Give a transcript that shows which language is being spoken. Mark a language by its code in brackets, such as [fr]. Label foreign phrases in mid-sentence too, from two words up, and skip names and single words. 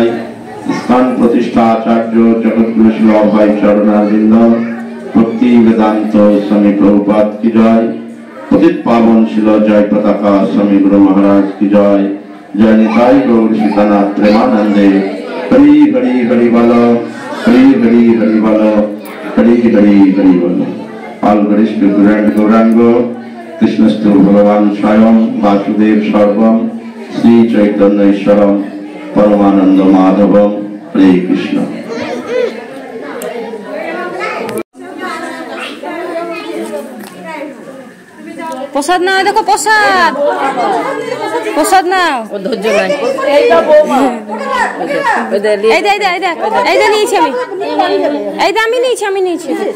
[bn] স্থান প্রতিষ্ঠা আচার্য জগৎগুরু শিল অভয় চরণারবিন্দ ভক্তি বেদান্ত স্বামী প্রভুপাদ কি জয়। পতিত পাবন শিল জয় পতাকা স্বামী গুরু মহারাজ কি জয়। জয় নিতাই গৌর সীতানাথ প্রেমানন্দে হরি হরি হরি বল হরি হরি হরি বল হরি হরি হরি বল। [sa] all Vishnu Guru and Gaurango, कृष्णस्तु भगवान् स्वयम्, वासुदेव सर्वम्, श्री चैतन्य ईश्वरम्, परमानन्द माधवम्, हरे कृष्ण. [bn] প্রসাদ নাও, দেখো প্রসাদ প্রসাদ নাও। ও ধৈর্য নাই। এইটা নিয়েছি আমি, এইটা আমি নিয়েছি, আমি নিয়েছি।